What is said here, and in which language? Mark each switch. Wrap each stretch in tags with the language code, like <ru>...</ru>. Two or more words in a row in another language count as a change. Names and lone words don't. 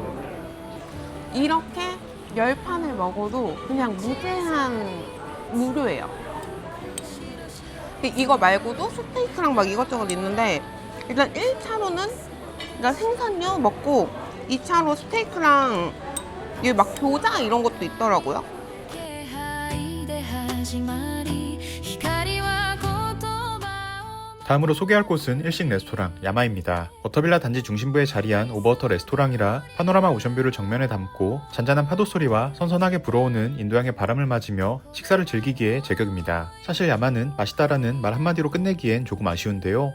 <ko>이렇게 10판을 먹어도 그냥 무제한 무료예요. 이거 말고도 스테이크랑 막 이것저것 있는데, 일단 1차로는 일단 생선류 먹고 2차로 스테이크랑 여기 막 교자 이런 것도 있더라고요.</ko> <ja>気配で始まり光は言葉を</ja> <ko>다음으로 소개할 곳은 일식 레스토랑 야마입니다. 워터빌라 단지 중심부에 자리한 오버워터 레스토랑이라 파노라마 오션뷰를 정면에 담고 잔잔한 파도 소리와 선선하게 불어오는 인도양의 바람을 맞으며 식사를 즐기기에 제격입니다. 사실 야마는 맛있다라는 말 한마디로 끝내기엔 조금 아쉬운데요.</ko>